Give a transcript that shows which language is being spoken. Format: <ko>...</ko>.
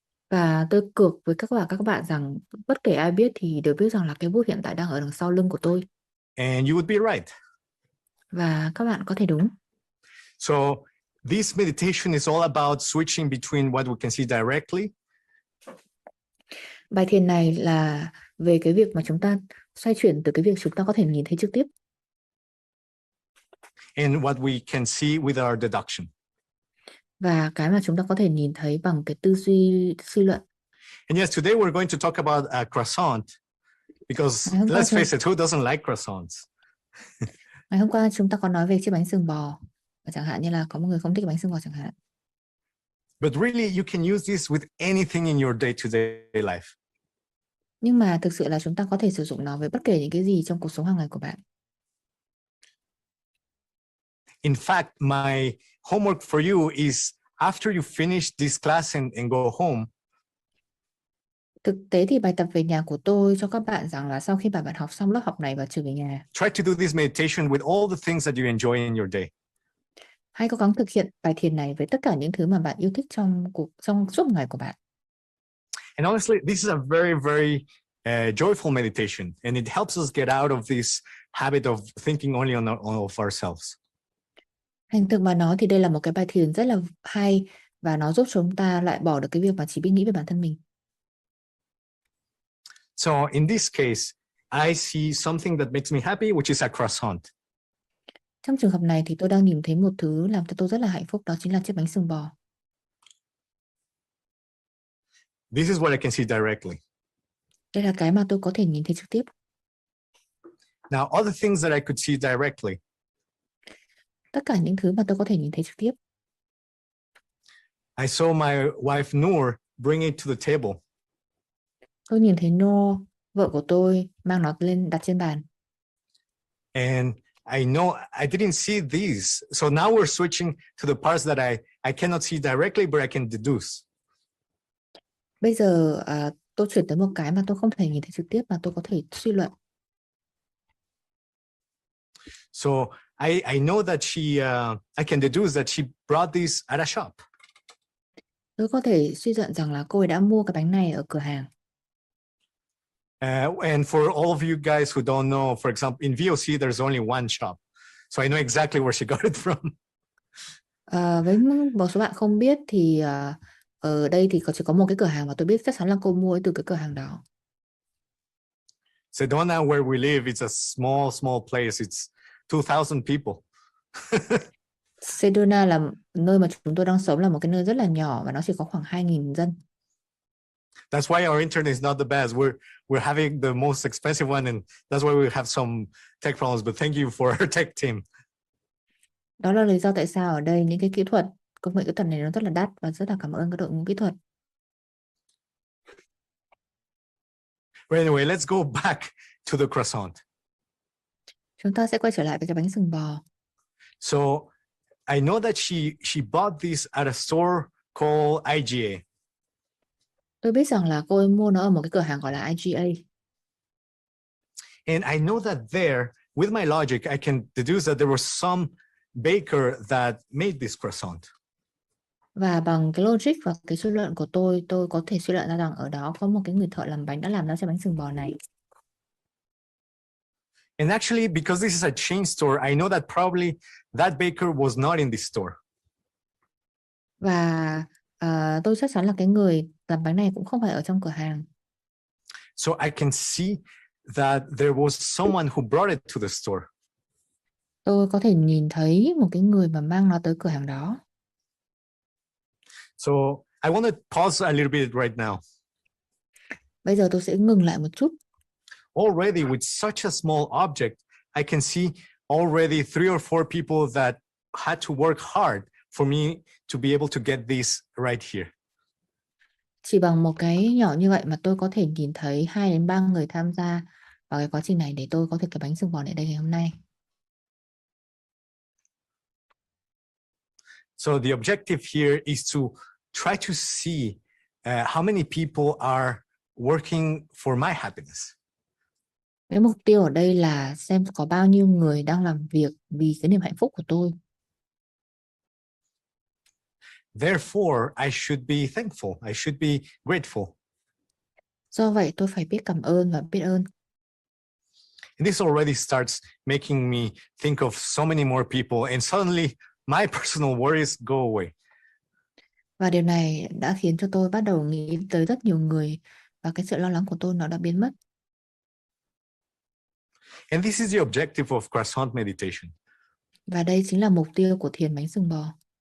<vi>Và tôi cược với các bạn rằng bất kể ai biết thì đều biết rằng là cây bút hiện tại đang ở đằng sau lưng của tôi.</vi> <en>And you would be right.</en> <vi>Và các bạn có thể đúng.</vi> <en>So this meditation is all about switching between what we can see directly.</en> <vi>Bài thiền này là về cái việc mà chúng ta xoay chuyển từ cái việc chúng ta có thể nhìn thấy trực tiếp</vi> <en>And what we can see with our deduction.</en> <vi>và cái mà chúng ta có thể nhìn thấy bằng cái tư duy suy luận.</vi> <en>And yes, today we're going to talk about a croissant because let's face it, who doesn't like croissants?</en> <vi>Ngày hôm qua chúng ta có nói về chiếc bánh sừng bò, và chẳng hạn như là có một người không thích bánh sừng bò chẳng hạn.</vi> <en>But really, you can use this with anything in your day-to-day life.</en> <vi>Nhưng mà thực sự là chúng ta có thể sử dụng nó với bất kể những cái gì trong cuộc sống hàng ngày của bạn.</vi> <en>In fact, my homework for you is after you finish this class and go home,</en> <vi>Thực tế thì bài tập về nhà của tôi cho các bạn rằng là sau khi bạn học xong lớp học này và trở về nhà,</vi> <en>try to do this meditation with all the things that you enjoy in your day.</en> <vi>hãy cố gắng thực hiện bài thiền này với tất cả những thứ mà bạn yêu thích trong suốt ngày của bạn.</vi> <en>And honestly, this is a very, very joyful meditation, and it helps us get out of this habit of thinking only of ourselves.</en> <vi>Thành thực mà nói thì đây là một cái bài thiền rất là hay và nó giúp chúng ta loại bỏ được cái việc mà chỉ biết nghĩ về bản thân mình.</vi> <en>So in this case, I see something that makes me happy, which is a croissant.</en> <vi>Trong trường hợp này thì tôi đang nhìn thấy một thứ làm cho tôi rất là hạnh phúc, đó chính là chiếc bánh sừng bò.</vi> <en>This is what I can see directly.</en> <vi>Đây là cái mà tôi có thể nhìn thấy trực tiếp.</vi> <en>Now, other things that I could see directly.</en> <vi>Tất cả những thứ mà tôi có thể nhìn thấy trực tiếp.</vi> <en>I saw my wife Noor bring it to the table.</en> <vi>Tôi nhìn thấy Noor, vợ của tôi, mang nó lên đặt trên bàn.</vi> <en>And I know I didn't see these. So now we're switching to the parts that I cannot see directly, but I can deduce.</en> <vi>Bây giờ tôi chuyển tới một cái mà tôi không thể nhìn thấy trực tiếp mà tôi có thể suy luận.</vi> <en>So I know that I can deduce that she brought these at a shop.</en> <vi>Tôi có thể suy luận rằng là cô ấy đã mua cái bánh này ở cửa hàng.</vi> <en>And for all of you guys who don't know, for example, in VOC, there's only one shop. So I know exactly where she got it from.</en> <vi>Với một số bạn không biết thì ở đây thì chỉ có một cái cửa hàng mà tôi biết chắc chắn là cô mua từ cái cửa hàng đó.</vi> <en>Sedona, where we live, it's a small place. It's 2,000 people.</en> <vi>Sedona là nơi mà chúng tôi đang sống, là một cái nơi rất là nhỏ và nó chỉ có khoảng 2.000 dân.</vi> <en>That's why our internet is not the best. We're having the most expensive one, and that's why we have some tech problems. But thank you for our tech team.</en> <vi>Đó là lý do tại sao ở đây những cái công nghệ kỹ thuật này nó rất là đắt, và rất là cảm ơn các đội ngũ kỹ thuật.</vi> <en>But anyway, let's go back to the croissant.</en> <vi>Chúng ta sẽ quay trở lại với cái bánh sừng bò.</vi> <en>So I know that she bought this at a store called IGA.</en> <vi>Tôi biết rằng là cô ấy mua nó ở một cái cửa hàng gọi là IGA.</vi> <en>And I know that there, with my logic, I can deduce that there was some baker that made this croissant.</en> <vi>Và bằng cái logic và cái suy luận của tôi có thể suy luận ra rằng ở đó có một cái người thợ làm bánh đã làm ra cái bánh sừng bò này.</vi> <en>And actually, because this is a chain store, I know that probably that baker was not in this store.</en> <vi>Và tôi chắc chắn là cái người làm bánh này cũng không phải ở trong cửa hàng.</vi> <en>So I can see that there was someone who brought it to the store.</en> <vi>Tôi có thể nhìn thấy một cái người mà mang nó tới cửa hàng đó.</vi> <en>So I want to pause a little bit right now.</en> <vi>Bây giờ tôi sẽ ngừng lại một chút.</vi> <en>Already with such a small object, I can see already 3 or 4 people that had to work hard for me to be able to get this right here.</en> <vi>Chỉ bằng một cái nhỏ như vậy mà tôi có thể nhìn thấy 2 đến 3 người tham gia vào cái quá trình này để tôi có thể cái bánh sừng bò này đây ngày hôm nay.</vi> <en>So the objective here is to try to see how many people are working for my happiness.</en> <vi>Cái mục tiêu ở đây là xem có bao nhiêu người đang làm việc vì cái niềm hạnh phúc của tôi.</vi> <en>Therefore, I should be thankful. I should be grateful.</en> <vi>Do vậy tôi phải biết cảm ơn và biết ơn.</vi> <en>And this already starts making me think of so many more people, and suddenly my personal worries go away.</en> <vi>Và điều này đã khiến cho tôi bắt đầu nghĩ tới rất nhiều người, và cái sự lo lắng của tôi nó đã biến mất.</vi> <en>And this is the objective of croissant meditation.</en> <vi>Và đây chính là mục tiêu của thiền bánh sừng bò.</vi>